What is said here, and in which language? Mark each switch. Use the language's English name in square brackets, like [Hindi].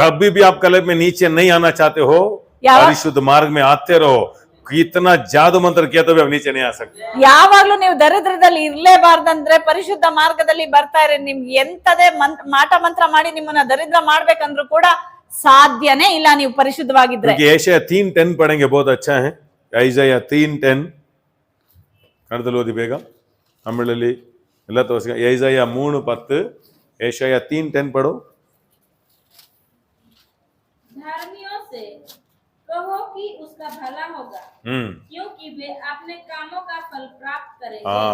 [Hindi] कभी भी आप कलब में नीचे नहीं आना चाहते हो, परिशुद्ध मार्ग में आते रहो. इतना जादू मंत्र किया तो भी आप नीचे नहीं आ सकते. [Kannada] ಯಾವಾಗ್ಲೂ ನೀವು ದರಿದ್ರದಲ್ಲಿ ಇರ್ಲೇಬಾರ್ದಂದ್ರೆ ಪರಿಶುದ್ಧ ಮಾರ್ಗದಲ್ಲಿ ಬರ್ತಾ ಇರಿ. ನಿಮ್ಗೆ ಎಂತದೇ ಮಾಟ ಮಂತ್ರ ಮಾಡಿ ನಿಮ್ಮನ್ನ ದರಿದ್ರ ಮಾಡ್ಬೇಕಂದ್ರೂ ಕೂಡ ಸಾಧ್ಯನೇ ಇಲ್ಲ ನೀವು ಪರಿಶುದ್ಧವಾಗಿದ್ರೆ. [Hindi] ಏಷಯ 3:10 पढ़ेंगे, बहुत अच्छा है. [Kannada] ಐಸಾಯ 3:10 ಕನ್ನಡದಲ್ಲಿ ಓದಿ ಬೇಗ, ತಮಿಳಲ್ಲಿ ಎಲ್ಲ ತೋರಿಸಿ. [Hindi] ಐಸಾಯ 3:10, ಏಷಯ 3:10 पढ़ो. धर्मियों से कहो कि उसका भला होगा, क्योंकि वे अपने कामों का फल प्राप्त करेंगे.